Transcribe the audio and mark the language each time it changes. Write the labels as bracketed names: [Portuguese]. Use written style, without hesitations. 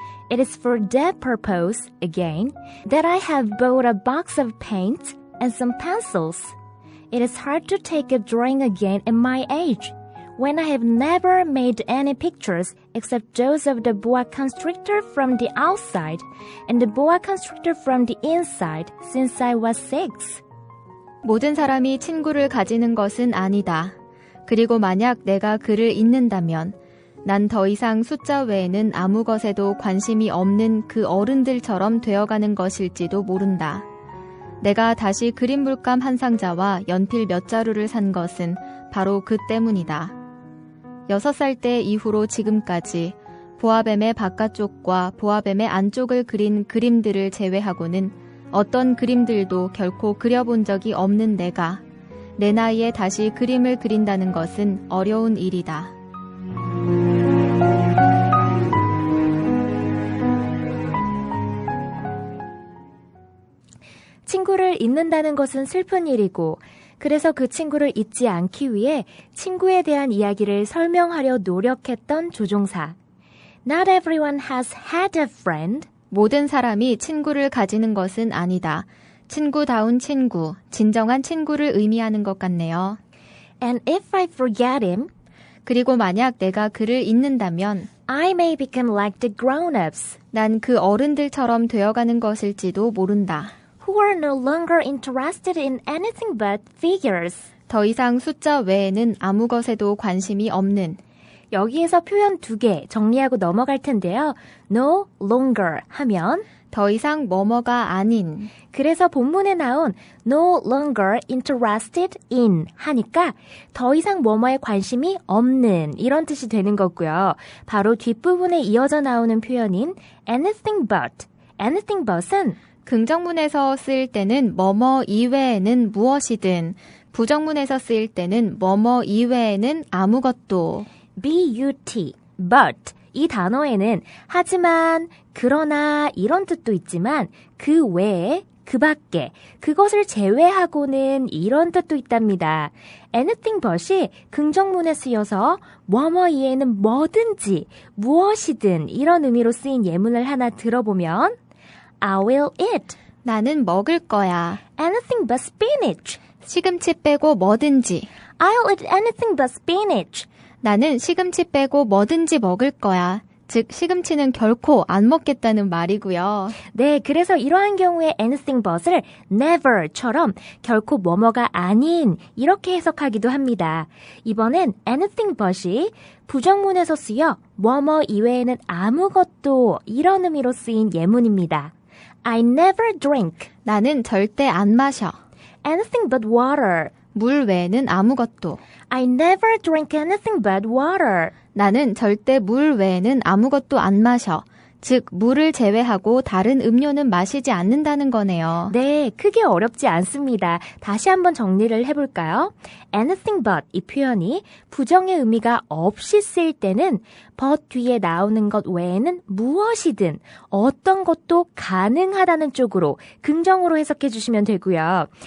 [English] It is for that purpose, again, that I have bought a box of paints and some pencils. It is hard to take up drawing again at my age, when I have never made any pictures except those of the boa constrictor from the outside and the boa constrictor from the inside since I was 6. [Korean] 모든 사람이 친구를 가지는 것은 아니다. 그리고 만약 내가 글을 읽는다면 난 더 이상 숫자 외에는 아무 것에도 관심이 없는 그 어른들처럼 되어가는 것일지도 모른다. 내가 다시 그림 물감 한 상자와 연필 몇 자루를 산 것은 바로 그 때문이다. 6살 때 이후로 지금까지 보아뱀의 바깥쪽과 보아뱀의 안쪽을 그린 그림들을 제외하고는 어떤 그림들도 결코 그려본 적이 없는 내가 내 나이에 다시 그림을 그린다는 것은 어려운 일이다. 친구를 잊는다는 것은 슬픈 일이고, 그래서 그 친구를 잊지 않기 위해 친구에 대한 이야기를 설명하려 노력했던 조종사. [English] Not everyone has had a friend. [Korean] 모든 사람이 친구를 가지는 것은 아니다. 친구다운 친구, 진정한 친구를 의미하는 것 같네요. [English] And if I forget him, [Korean] 그리고 만약 내가 그를 잊는다면 [English] I may become like the grown-ups. [Korean] 난 그 어른들처럼 되어가는 것일지도 모른다. [English] Who are no longer interested in anything but figures. [Korean] 더 이상 숫자 외에는 아무 것에도 관심이 없는. 여기에서 표현 2개 정리하고 넘어갈 텐데요. [English] No longer 하면 [Korean] 더 이상 뭐뭐가 아닌. 그래서 본문에 나온 no longer interested in 하니까 더 이상 뭐뭐에 관심이 없는 이런 뜻이 되는 거고요. 바로 뒷부분에 이어져 나오는 표현인 anything but. [English] anything but은 [Korean] 긍정문에서 쓰일 때는 뭐뭐 이외에는 무엇이든, 부정문에서 쓰일 때는 뭐뭐 이외에는 아무것도. but, but 이 단어에는 하지만, 그러나 이런 뜻도 있지만 그 외에, 그 밖에, 그것을 제외하고는 이런 뜻도 있답니다. anything but이 긍정문에 쓰여서 뭐뭐 이외에는 뭐든지, 무엇이든 이런 의미로 쓰인 예문을 하나 들어보면 I will eat. 나는 먹을 거야. [English] Anything but spinach. [Korean] 시금치 빼고 뭐든지. [English] I'll eat anything but spinach. [Korean] 나는 시금치 빼고 뭐든지 먹을 거야. 즉 시금치는 결코 안 먹겠다는 말이고요. 네, 그래서 이러한 경우에 anything but을 never처럼 결코 뭐뭐가 아닌 이렇게 해석하기도 합니다. 이번엔 anything but이 부정문에서 쓰여 뭐뭐 이외에는 아무것도 이런 의미로 쓰인 예문입니다. [English] I never drink. [Korean] 나는 절대 안 마셔. [English] Anything but water. [Korean] 물 외에는 아무것도. [English] I never drink anything but water. [Korean] 나는 절대 물 외에는 아무것도 안 마셔. 즉 물을 제외하고 다른 음료는 마시지 않는다는 거네요. 네, 크게 어렵지 않습니다. 다시 한번 정리를 해볼까요? anything but 이 표현이 부정의 의미가 없이 쓰일 때는 but 뒤에 나오는 것 외에는 무엇이든 어떤 것도 가능하다는 쪽으로 긍정으로 해석해 주시면 되고요.